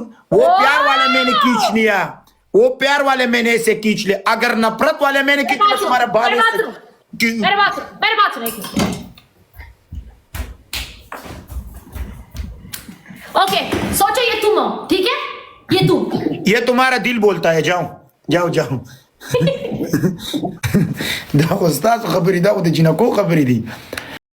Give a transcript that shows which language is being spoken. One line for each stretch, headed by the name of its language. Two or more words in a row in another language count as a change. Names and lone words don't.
Hindi: वो प्यार वाले मैंने खींच लिया, वो प्यार वाले मैंने ऐसे खींच लिया, अगर नफरत वाले मैंने खींच लिया तुम्हारे बाल मेरे बात सुनो। ओके, सोचो ये तुम हो, ठीक है, ये तुम, ये तुम्हारा दिल बोलता है, जाओ जाओ जाओ।
Pashto: دا خو ستاسو خبرې، دا خو د جنکو خبرې دي.